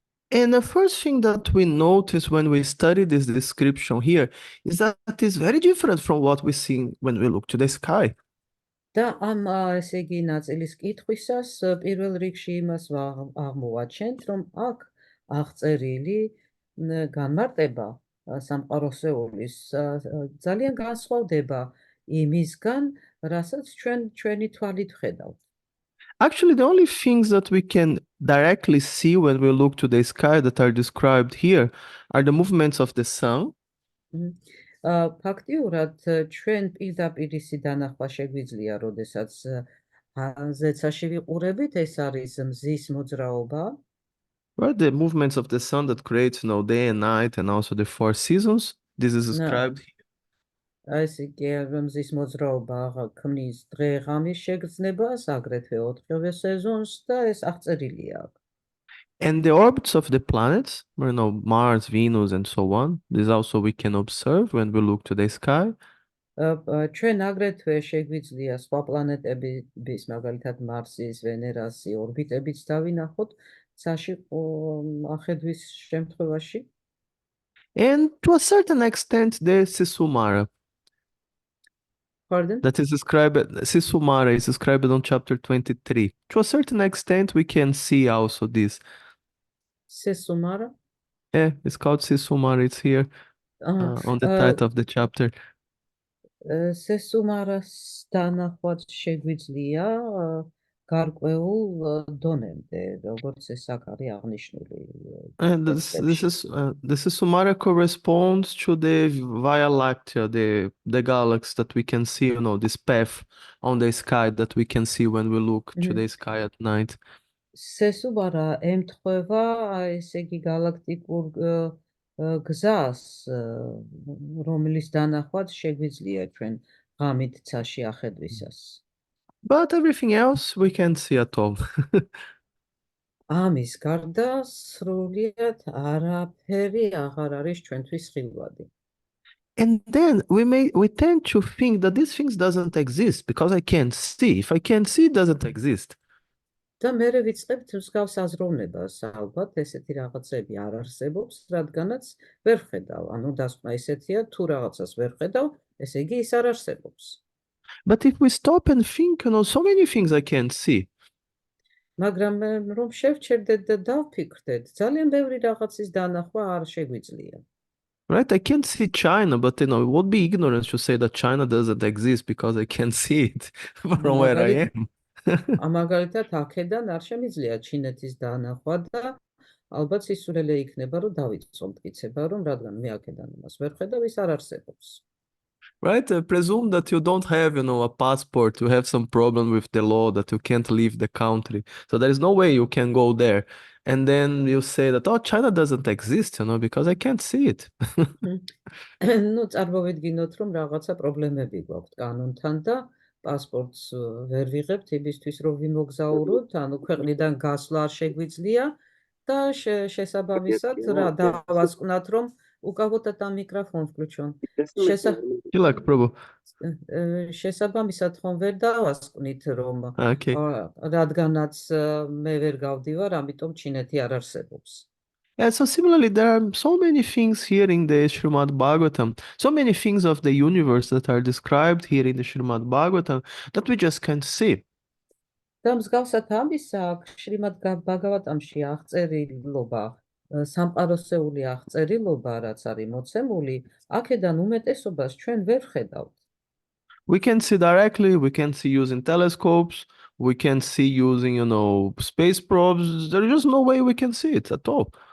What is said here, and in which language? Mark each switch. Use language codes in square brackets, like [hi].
[en] And the first thing that we notice when we study this description here is that it is very different from what we see when we look to the sky. [ka] და ამ ესე იგი ნაწილის კითხვისას პირველ რიგში იმას აღმოვაჩენთ, რომ აქ აღწერილი განმარტება სამყაროსეულის ძალიან განსხვავდება იმისგან, რასაც ჩვენი თვალით ვხედავთ. [en] Actually, the only things that we can directly see when we look to the sky that are described here are the movements of the sun. [ka] ფაქტიურად ჩვენ პირდაპირ ისი დანახვა შეგვიძლია, როდესაც ზეცაში ვიყურებით, ეს არის მზის მოძრაობა. [en] Right, the movements of the sun that creates day and night and also the 4 seasons. This is described here. [ka] ეს იგი მზის მოძრაობა ქმნის დღე-ღამის შეგრძნებას, აგრეთვე 4-ივე სეზონს და ეს აღწერილია აქ. [en] And the orbits of the planets, Mars, Venus, and so on, this also we can observe when we look to the sky. [ka] ჩვენ აგრეთვე შეგვიძლია სხვა პლანეტების, მაგალითად მარსის, ვენერას ორბიტებიც დავინახოთ ცაში ახედვის შემთხვევაში. [en] And to a certain extent, there's Sisumara. Pardon? That is described, Sisumara is described on chapter 23. To a certain extent, we can see also this. Sisumara? Yeah, it's called Sisumara. It's here on the title of the chapter. [ka] Sisumara's დანახვაც შეგვიძლია გარკვეულ დონემდე, როგორც ეს აქ არის აღნიშნული. [en] And the Sisumara corresponds to the Via Láctea, the galaxy that we can see, you know, this path on the sky that we can see when we look to the sky at night. [ka] Sesumara ემთხვევა, ესე იგი galaktikურ გზას, რომლის დანახვაც შეგვიძლია ჩვენ ღამით ცაში ახედვისას. [en] But everything else we can't see at all. [ka] ამის გარდა სრულიად არაფერი აღარ არის ჩვენთვის ხილვადი. [en] And then we tend to think that these things doesn't exist because I can't see. If I can't see, it doesn't exist. [ka] და მერე ვიწყებთ მსგავს აზროვნებას, ალბათ ესეთი რაღაცები არ არსებობს, რადგანაც ვერ ხედავ. ანუ დასკვნა ესეთია, თუ რაღაცას ვერ ხედავ, ესე იგი ის არ არსებობს. [en] But if we stop and think, you know, so many things I can't see. [ka] მაგრამ რომ შევჩერდეთ და დავფიქრდეთ, ძალიან ბევრი რაღაცის დანახვა არ შეგვიძლია. [en] Right? I can't see China, but you know, it would be ignorance to say that China doesn't exist because I can't see it from where I am. [ka] მაგალითად, აქედან არ შემიძლია ჩინეთის დანახვა და ალბათ სისულელე იქნება, რომ დავიწყო მტკიცება, რომ რადგან მე აქედან იმას ვერ ხედავ, ის არ არსებობს. [en] Right? Presume that you don't have, you know, a passport, you have some problem with the law that you can't leave the country. So there is no way you can go there. And then you say that, oh, China doesn't exist, you know, because I can't see it. [ka] ნუ წარმოვიდგინოთ, რომ რაღაცა პრობლემები გვაქვს კანონთან და პასპორტს ვერ ვიღებთ იმისთვის, რომ ვიმოგზაუროთ, ანუ ქვეყნიდან გასვლა არ შეგვიძლია და შესაბამისად რა დავასკვნათ, რომ უკავოთ ამ მიკროფონს [ru] включен. [ka] შესაბამისად ხომ ვერ დავასკვნით, რომ რადგანაც მე ვერ გავდივარ, ამიტომ ჩინეთი არ არსებობს. [en] Yeah, so similarly, there are so many things here in the Shrimad-Bhagavatam, so many things of the universe that are described here in the Shrimad-Bhagavatam that we just can't see. [ka] და მსგავსად ამისა, შრიმად-ბჰაგავატამში აღწერილობა, სამყაროსეული აღწერილობა, რაც არის მოცემული, აქედან უმეტესობას ჩვენ ვერ ხედავთ. [en] We can see directly, we can see using telescopes, we can see using, you know, space probes. There is just no way we can see it at all.